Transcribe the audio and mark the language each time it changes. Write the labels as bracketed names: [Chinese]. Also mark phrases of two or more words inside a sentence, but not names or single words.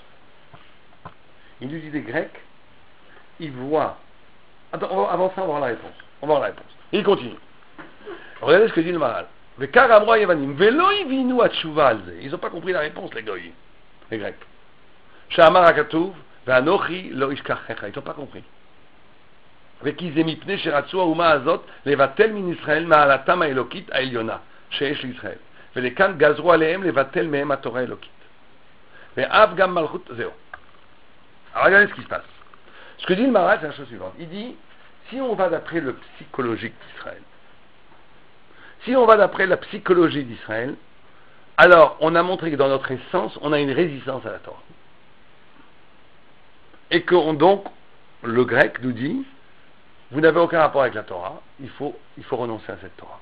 [French] Il nous dit des Grecs, ils voient... Attends, avant ça, on va voir la réponse. Et il continue. Regardez ce que dit le Maral. Ils n'ont pas compris la réponse, les Grecs. Ils n'ont pas compris. [Hebrew] וכי זה מפני שרצו האומה הזאת לבטל מן ישראל מעלתם האלוקית העליונה שיש לישראל ולכאן גזרו עליהם לבטל מהם התורה האלוקית ואף גם מלכות זהו. [French] Alors regardez ce qui se passe. Ce que dit le Maral, c'est la chose suivante. Il dit, si on va d'après le psychologique d'Israël, si on va d'après la psychologie d'Israël, alors on a montré que dans notre essence on a une résistance à la Torah et que donc le grec nous dit vous n'avez aucun rapport avec la Torah, il faut renoncer à cette Torah.